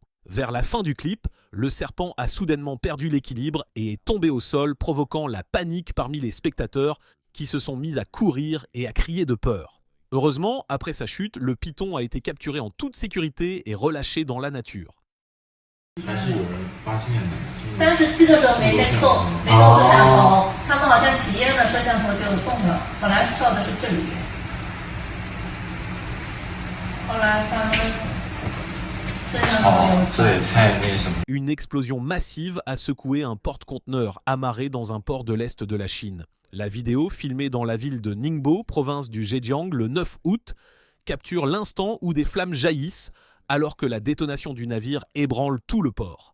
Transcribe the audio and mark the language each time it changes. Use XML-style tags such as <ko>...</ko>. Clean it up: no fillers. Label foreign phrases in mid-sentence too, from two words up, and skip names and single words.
<fr>Vers la fin du clip, le serpent a soudainement perdu l'équilibre et est tombé au sol, provoquant la panique parmi les spectateurs qui se sont mis à courir et à crier de peur. Heureusement, après sa chute, le python a été capturé en toute sécurité et relâché dans la nature.</fr> <zh>37 的时候没动摄像头，他们好像起烟了，摄像头就动了。本来照的是这里，后来他们摄像头有。这也太那什么。</zh> <fr>Une explosion massive a secoué un porte-conteneurs amarré dans un port de l'est de la Chine. La vidéo, filmée dans la ville de Ningbo, province du Zhejiang, le 9 août, capture l'instant où des flammes jaillissent alors que la détonation du navire ébranle tout le port.</fr>